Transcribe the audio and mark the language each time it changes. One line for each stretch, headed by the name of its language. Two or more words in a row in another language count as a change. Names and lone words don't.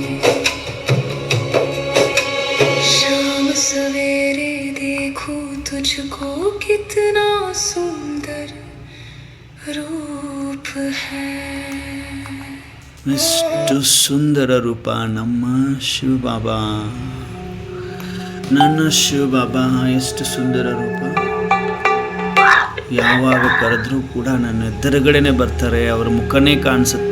Hindi: शाम सवेरे देखूं तुझको कितना सुंदर रूप है।
Kannada: ಎಷ್ಟು ಸುಂದರ ರೂಪ ನಮ್ಮ ಶಿವ ಬಾಬಾ. ನನ್ನ ಶಿವ ಬಾಬಾ ಎಷ್ಟು ಸುಂದರ ರೂಪ. ಯಾವಾಗ ಕರೆದ್ರೂ ಕೂಡ ನನ್ನ ಎದುರುಗಡೆನೆ ಬರ್ತಾರೆ, ಅವರ ಮುಖನೇ ಕಾಣಿಸುತ್ತೆ.